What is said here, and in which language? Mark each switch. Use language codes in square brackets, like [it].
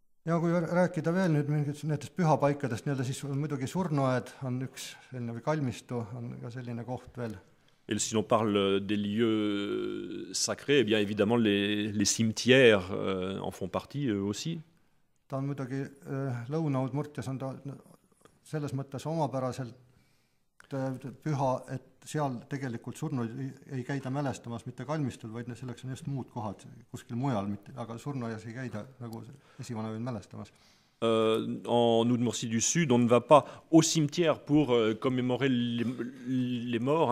[et] ja kui rääkida veel nüüd mingitest nendest pühapaikadest, nii-öelda siis muidugi surnuaed on üks selline või kalmistu on ka selline koht veel. [fr] Et si l'on parle des lieux sacrés, eh bien évidemment les cimetières en font partie eux aussi. [et] Ta on muidugi Lõuna-Udmurtias on ta selles mõttes omapäraselt püha, et seal tegelikult surnuid ei käida mälestamas mitte kalmistul, vaid selleks on just muud kohad kuskil mujal, aga surnuaias ei käida nagu esivanemaid mälestamas. [fr] En Udmurtie du Sud, on ne va pas au cimetière pour commémorer les morts.